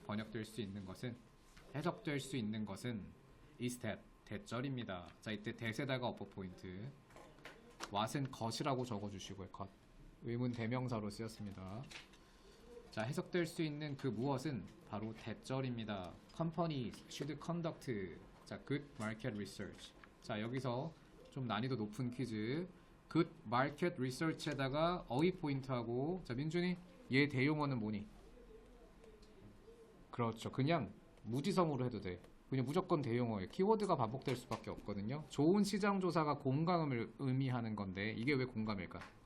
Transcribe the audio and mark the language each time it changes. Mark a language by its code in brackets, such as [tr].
[ko] 번역될 수 있는 것은, 해석될 수 있는 것은 is that, 대절입니다. 자, 이때 that에다가 어퍼 포인트. what은 것이라고 적어주시고요. 것. 의문 대명사로 쓰였습니다. 자, 해석될 수 있는 그 무엇은 바로 대절입니다. [en] Companies should conduct [ko] 자, [en] good market research. [ko] 자, 여기서 좀 난이도 높은 퀴즈. good market research에다가 어휘 포인트하고. 자, 민준이 얘 대용어는 뭐니? 그렇죠. 그냥 무지성으로 해도 돼. 그냥 무조건 대용어예요. 키워드가 반복될 수밖에 없거든요. 좋은 시장 조사가 공감을 의미하는 건데 이게 왜 공감일까?